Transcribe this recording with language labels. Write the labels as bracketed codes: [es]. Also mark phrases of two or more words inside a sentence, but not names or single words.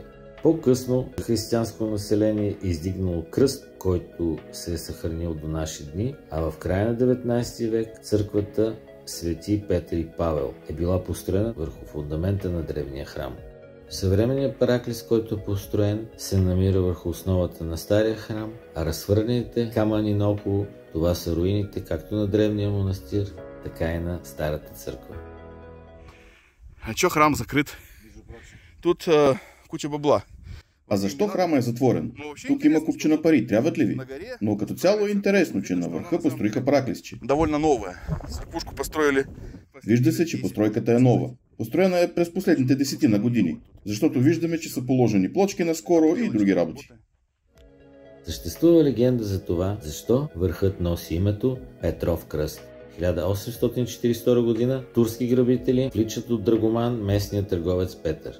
[bg] По-късно християнско население е издигнало кръст, който се е съхранил до наши дни, а в края на 19 век църквата Свети Петър и Павел е била построена върху фундамента на древния храм. Съвременният Параклис, който е построен, се намира върху основата на стария храм, а разхвърлените камъни наоколо, това са руините както на древния манастир, така и на старата църква. [ru] А чё храм закрыт? Тут куча бабла. [bg] А защо храма е затворен? Тук има купчина пари, трябват ли ви? Но като цяло е интересно, че на върха построиха Параклисче. [ru] Довольно новая. Църквушку построили. [bg] Вижда се, че постройката е нова. Построена е през последните 10 години, защото виждаме, че са положени плочки наскоро и други работи. Съществува легенда за това, защо върхът носи името Петров кръст. 1842 година турски грабители вличат от Драгоман местния търговец Петър.